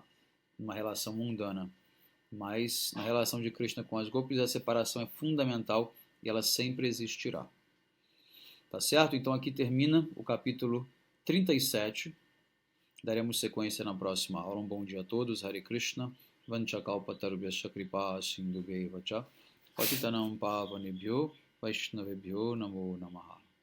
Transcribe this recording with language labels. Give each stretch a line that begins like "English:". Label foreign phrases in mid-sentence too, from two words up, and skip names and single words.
Portuguese: Numa relação mundana. Mas na relação de Krishna com as gopis, a separação é fundamental e ela sempre existirá. Tá certo? Então aqui termina o capítulo 37. Daremos sequência na próxima aula. Um bom dia a todos. Hare Krishna.
Sanskrit: वाञ्छाकल्पतरुभ्यश्च कृपा सिन्धुभेव च पतितानां पावनेभ्यो वैष्णवेभ्यो नमो नमः.